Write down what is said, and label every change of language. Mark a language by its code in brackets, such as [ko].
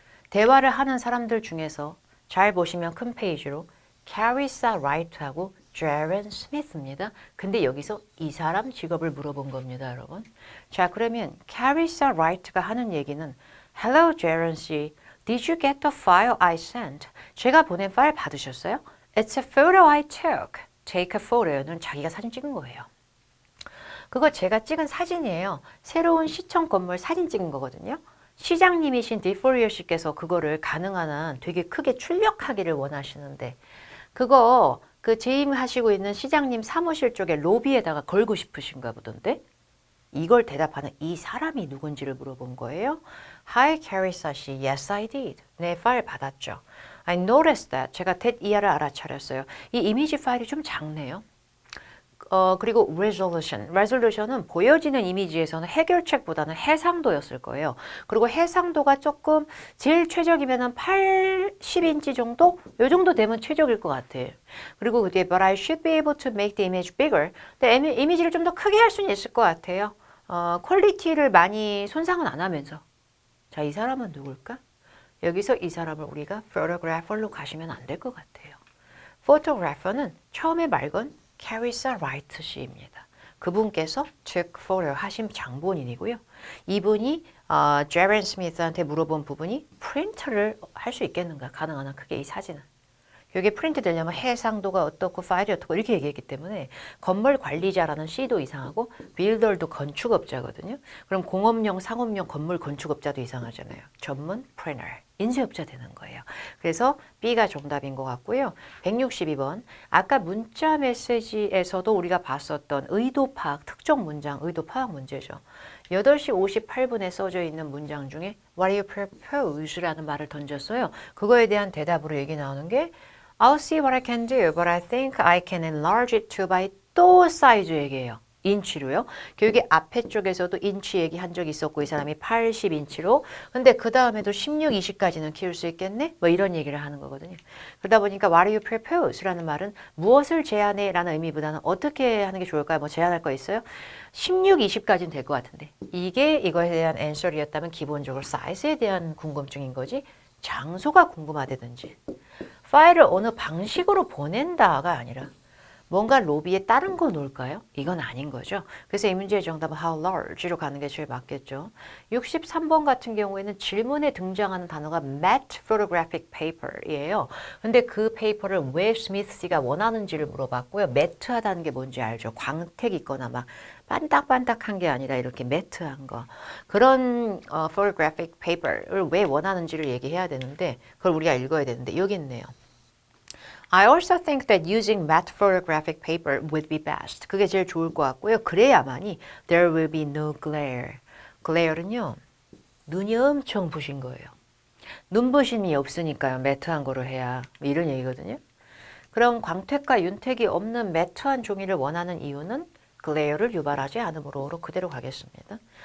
[ko] 대화를 하는 사람들 중에서 잘 보시면 큰 페이지로 캐리사 라이트하고 제런 스미스입니다. 근데 여기서 이 사람 직업을 물어본 겁니다, 여러분. 자, 그러면 캐리사 라이트가 하는 얘기는 [en] Hello, [ko] 제런 씨. [en] Did you get the file I sent? [ko] 제가 보낸 파일 받으셨어요? [en] It's a photo I took. [ko] Take a photo는 자기가 사진 찍은 거예요. 그거 제가 찍은 사진이에요. 새로운 시청 건물 사진 찍은 거거든요. 시장님이신 디포리어 씨께서 그거를 가능한 한 되게 크게 출력하기를 원하시는데 그거 그 재임하시고 있는 시장님 사무실 쪽에 로비에다가 걸고 싶으신가 보던데 이걸 대답하는 이 사람이 누군지를 물어본 거예요. [en] Hi, Carissa 씨. Yes, I did. [ko] 네, 파일 받았죠. [en] I noticed that. [ko] 제가 that 이하를 알아차렸어요. 이 이미지 파일이 좀 작네요. 그리고 resolution은 보여지는 이미지에서는 해결책보다는 해상도였을 거예요. 그리고 해상도가 조금 제일 최적이면은 80인치 정도? 요 정도 되면 최적일 것 같아요. 그리고 그 뒤에 [en] but I should be able to make the image bigger. [ko] 근데 이미지를 좀 더 크게 할 수는 있을 것 같아요. 퀄리티를 많이 손상은 안 하면서. 자, 이 사람은 누굴까? 여기서 이 사람을 우리가 photographer로 가시면 안 될 것 같아요. photographer는 처음에 말건 캐리사 라이트 씨입니다. 그분께서 took photo 하신 장본인이고요. 이분이 제런 스미스한테 물어본 부분이 프린트를 할 수 있겠는가? 가능한 한 크게 이 사진은. 이게 프린트 되려면 해상도가 어떻고 파일이 어떻고 이렇게 얘기했기 때문에 건물 관리자라는 C도 이상하고 빌더도 건축업자거든요. 그럼 공업용, 상업용 건물 건축업자도 이상하잖아요. 전문 프린터, 인쇄업자 되는 거예요. 그래서 B가 정답인 것 같고요. 162번. 아까 문자 메시지에서도 우리가 봤었던 의도 파악, 특정 문장, 의도 파악 문제죠. 8시 58분에 써져 있는 문장 중에 [en] What do you propose? [ko] 라는 말을 던졌어요. 그거에 대한 대답으로 얘기 나오는 게 [en] I'll see what I can do, but I think I can enlarge it to by [ko] 또 사이즈 얘기예요. 인치로요. 교육의 앞에 쪽에서도 인치 얘기한 적이 있었고 이 사람이 80인치로 근데 그 다음에도 16, 20까지는 키울 수 있겠네? 뭐 이런 얘기를 하는 거거든요. 그러다 보니까 [en] What do you propose? [ko] 라는 말은 무엇을 제안해? 라는 의미보다는 어떻게 하는 게 좋을까요? 뭐 제안할 거 있어요? 16, 20까지는 될 것 같은데 이게 이거에 대한 앤서리였다면 기본적으로 사이즈에 대한 궁금증인 거지 장소가 궁금하다든지 파일을 어느 방식으로 보낸다가 아니라 뭔가 로비에 다른 거 놓을까요? 이건 아닌 거죠. 그래서 이 문제의 정답은 how large로 가는 게 제일 맞겠죠. 63번 같은 경우에는 질문에 등장하는 단어가 matte photographic paper이에요. 근데 그 페이퍼를 왜 스미스 씨가 원하는지를 물어봤고요. 매트하다는 게 뭔지 알죠? 광택 있거나 막 반딱반딱한 게 아니라 이렇게 매트한 거. 그런 photographic paper를 왜 원하는지를 얘기해야 되는데 그걸 우리가 읽어야 되는데 여기 있네요. [en] I also think that using matte photographic paper would be best. [ko] 그게 제일 좋을 것 같고요. 그래야만이 [en] there will be no glare. [ko] glare는요. 눈이 엄청 부신 거예요. 눈부심이 없으니까요. 매트한 거로 해야. 뭐 이런 얘기거든요. 그럼 광택과 윤택이 없는 매트한 종이를 원하는 이유는 글레어를 유발하지 않으므로로 그대로 가겠습니다.